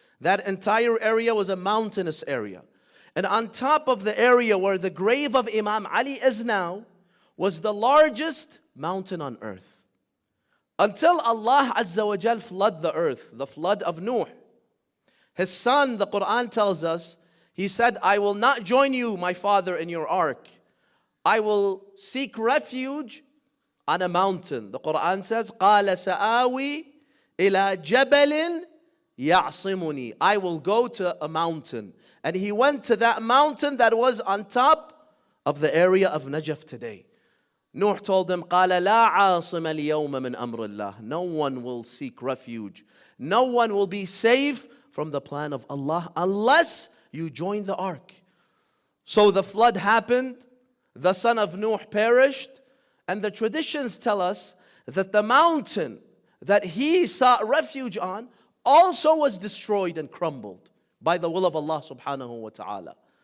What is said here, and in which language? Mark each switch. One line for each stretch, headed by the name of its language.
English: That entire area was a mountainous area. And on top of the area where the grave of Imam Ali is now, was the largest mountain on earth. Until Allah Azza wa Jal flood the earth, the flood of Nuh. His son, the Quran tells us, he said, I will not join you, my father, in your ark. I will seek refuge on a mountain. The Quran says,
Arabic: قَالَ سَآوِي إِلَى جَبَلٍ يَعْصِمُنِي.
English: I will go to a mountain. And he went to that mountain that was on top of the area of Najaf today. Nuh told them,
Arabic: قَالَ لَا عَاصِمَ الْيَوْمَ مِنْ أَمْرِ اللَّهِ.
English: No one will seek refuge. No one will be safe from the plan of Allah unless you join the ark. So the flood happened. The son of Nuh perished. And the traditions tell us that the mountain that he sought refuge on also was destroyed and crumbled by the will of Allah subhanahu wa ta'ala.